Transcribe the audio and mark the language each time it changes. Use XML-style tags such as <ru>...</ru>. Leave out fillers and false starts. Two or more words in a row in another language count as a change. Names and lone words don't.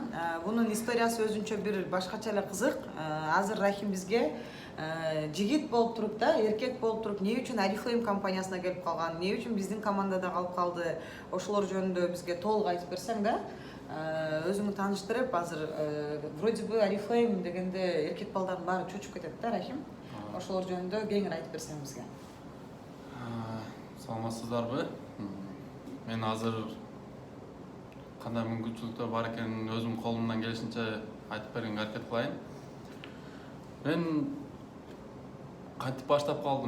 <ky>Бунун историясы өзүнчө бир башкача эле кызык. Азыр Рахим бизге жигит болуп туруп да, эркек болуп туруп, эмне үчүн Oriflame компаниясына келип калган, эмне үчүн биздин командада калып калды, ошолор жөнүндө бизге толук айтып берсең да, өзүңү тааныштырып, азыр</ky> <ru>вроде бы</ru> <ky>Oriflame дегенде эркек балдардын баары чочуп кетет да, Рахим. Ошолор жөнүндө кеңири айтып берсең бизге. Саламатсыздарбы? Мен азыр кандай мүмкүнчүлүктөр бар экенин өзүм колумдан келишинче айтып бергенге аракет кылайын. Мен кантип баштап калдым?</ky>